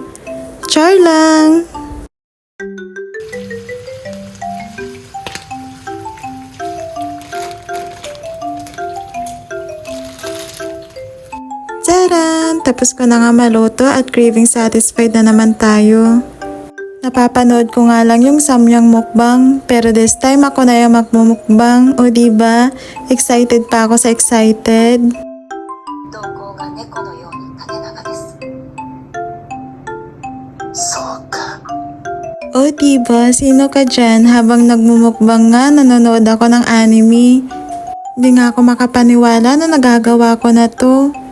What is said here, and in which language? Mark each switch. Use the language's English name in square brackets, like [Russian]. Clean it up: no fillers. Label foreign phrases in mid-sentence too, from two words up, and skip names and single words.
[Filipino] Char lang! Taran! Tapos ko na nga maluto at [English] craving satisfied [Filipino] na naman tayo. Napapanood ko nga lang yung samyang mukbang pero [English] this time [Filipino] ako na yung magmumukbang. O diba? Excited pa ako sa excited. [Japanese] 瞳孔が猫のように縦長です。そうか。 [Filipino] O diba? Sino ka dyan? Habang nagmumukbang nga nanonood ako ng anime. Hindi nga ako makapaniwala na nagagawa ko na to.